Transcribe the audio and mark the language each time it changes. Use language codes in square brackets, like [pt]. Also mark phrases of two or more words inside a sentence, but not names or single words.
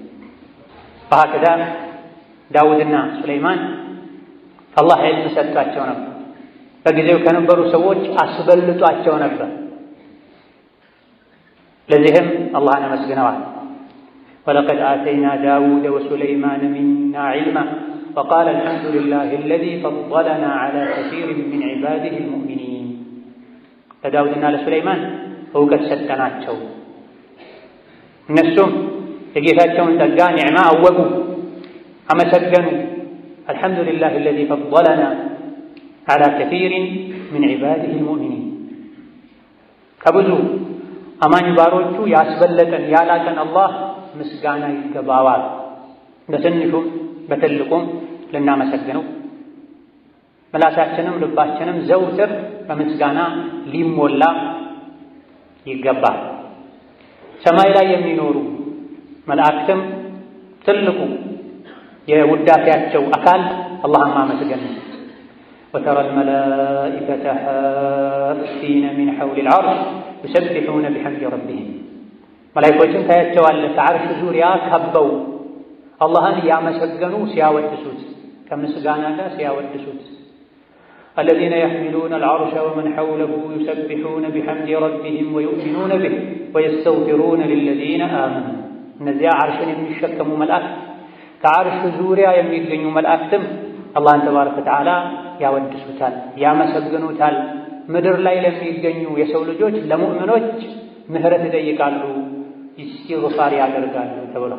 [am] በሀከዳ ዳውድና ሱለይማን አላህ ዒልም ሰጥቷቸው ነበር። በጊዜው ከነበሩ ሰዎች አስበልጧቸው ነበር። ለዚህም አላህን አመስግነዋል። [ar] ولقد آتينا داود وسليمان منا علما وقالا الحمد لله الذي فضلنا على كثير من عباده المؤمنين። [am] ለዳውድና ለሱለይማን እውቀት ሰጠናቸው። እነሱም የጌታቸውን ጸጋ ኒዕማ አወቁ፣ አመሰገኑ። [ar] الحمد لله الذي فضلنا على كثير من عباده المؤمنين [am] ከብዙ አማኝ ባሮቹ ያስበለጠን ያላቀን አላህ ምስጋና ይገባዋል። በትንሹም በትልቁም ልናመሰግነው ምላሳችንም ልባችንም ዘውትር በምስጋና ሊሞላ ይገባል። ሰማይ ላይ የሚኖሩ መላእክትም ትልቁ የውዳሴያቸው አካል አላህን ማመስገን ነው። وترى [ar] الملائكة حافين من حول العرش يسبحون بحمد ربهم [am] መላእክቶችን ታያቸዋለህ ከዓርሽ ዙሪያ ከበው አላህን ያመሰገኑ ሲያወድሱት ከምስጋና ጋር ሲያወድሱት [ar] الذين يحملون العرش ومن حوله يسبحون بحمد ربهم ويؤمنون به ويستغفرون للذين آمنوا [am] እነዚያ ዓርሽን የሚሸከሙ መላእክት ከዓርሽ ዙሪያ የሚገኙ መላእክትም አላህን [ar] تبارك وتعالى [am] ያወድሱታል ያመሰግኑታል። ምድር ላይ ለሚገኙ የሰው ልጆች ለሙእሚኖች ምህረት ይጠይቃሉ ኢስቲግፋር ያደርጋሉ ተብሎ